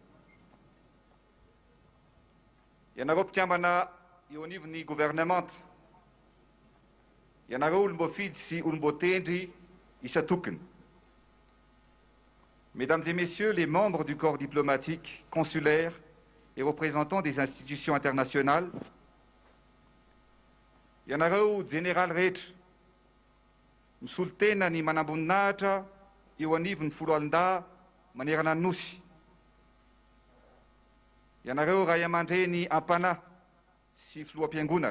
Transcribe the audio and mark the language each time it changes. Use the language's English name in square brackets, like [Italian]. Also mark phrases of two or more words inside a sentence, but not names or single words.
[Malagasy] Ianareo mpikambana eo anivon'ny gouvernemanta. Ianareo olomboafidy sy olomboatendry isatokony. [French] Mesdames et messieurs les membres du corps diplomatique, consulaire et représentants des institutions internationales. [Malagasy] Ianareo général rehetra misolo tena ny manamboninahitra eo anivon'ny folo alin-dà manerana ny nosy. Ianareo ray aman-dreny ampanahy sy filoham-piangonana.